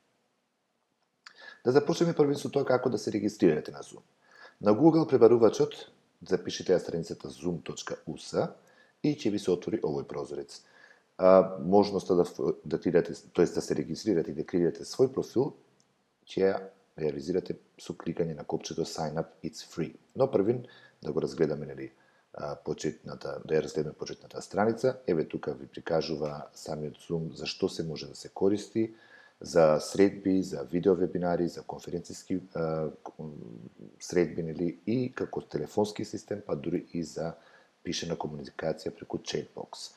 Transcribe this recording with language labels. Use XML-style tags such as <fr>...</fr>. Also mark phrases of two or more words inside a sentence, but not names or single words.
<mk>Да започнеме првин со тоа како да се регистрирате на Zoom. На Google пребарувачот запишете ја страницата zoom.us и ќе ви се отвори овој прозорец. Можноста да креирате, тоест да се регистрирате и да креирате свој профил, ќе ја реализирате со кликање на копчето</mk> <en>Sign up, it's free.</en> <mk>Но првин да го разгледаме да ја разгледаме почетната страница. Еве тука ви прикажува самиот Zoom за што се може да се користи, за средби, за видео вебинари, за конференциски средби, и како телефонски систем, па дури и за пишена комуникација преку chatbox.</mk>